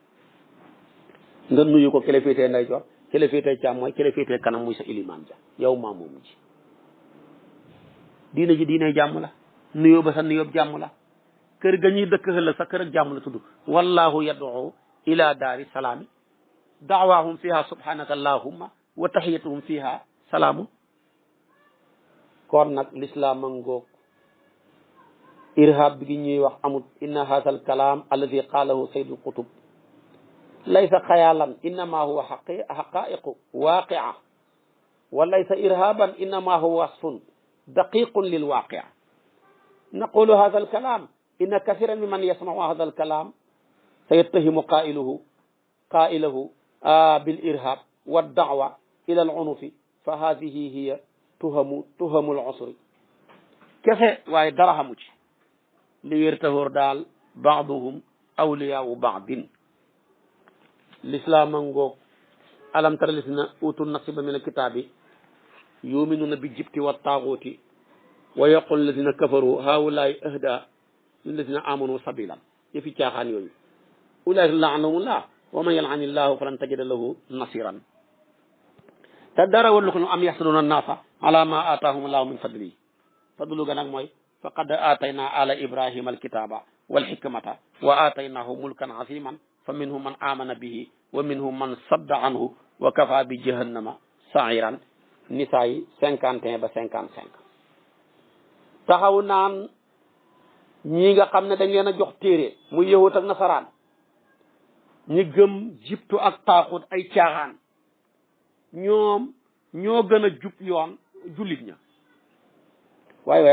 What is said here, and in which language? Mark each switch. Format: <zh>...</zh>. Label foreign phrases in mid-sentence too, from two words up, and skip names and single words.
<wo>nga nuyu ko kele féetee ndeyjoor kele féetee càmmooñ kele féetee kanam muy sa ilimaan ja yow maa moom ji diine ji diine jàmm la nuyoo ba sa nuyoo jàmm la kër ga ñuy dëkk xëla sa kër ak jàmm la tudd</wo> <ar>والله يدعو إلى دار السلام دعواهم فيها سبحانك اللهم وتحيتهم فيها سلام</ar> <wo>kon nag l'islam a ngoog irhab bi gi ñuy wax amut</wo> <ar>إن هذا الكلام الذي قاله سيد القطب ليس خيالا إنما هو حقائق واقعة وليس إرهابا إنما هو وصف دقيق للواقع نقول هذا الكلام إن كثيرا ممن يسمع هذا الكلام سيتهم قائله بالإرهاب والدعوة إلى العنف فهذه هي تهمة العصر</ar> <wo>kese waaye dara xamu ci li wér taxóor daal</wo> <ar>بعضهم أولياء بعض</ar> <wo>l'islam a ngoog</wo> <ar>ألم تر إلى الذين أوتوا نصيبا من الكتاب يؤمنون بالجبت والطاغوت ويقولون للذين كفروا هؤلاء أهدى من الذين آمنوا سبيلا</ar> <wo>yëfi caaxaan yooyu</wo> <ar>أولئك لعنهم الله ومن يلعن الله فلن تجد له نصيرا</ar> <wo>te dara wallu ko am</wo> <ar>يحسدون الناس على ما آتاهم الله من فضله fadlu</ar> <wo>ga nag mooy</wo> <ar>فقد آتينا آل إبراهيم الكتاب والحكمة وآتيناهم ملكا عظيما فمنهم من آمن به ومنهم من صد عنه وكفى بجهنم سعيرا</ar> <wo>nisaa yi 51 ba 55 taxaw naan ñii nga xam ne dañ leen a jox téere muy yahut ak nasaraan ñi gëm jibtu ak taaxut ay caaxaan ñoom ñoo gën a jub yoon jullit ña waaye</wo>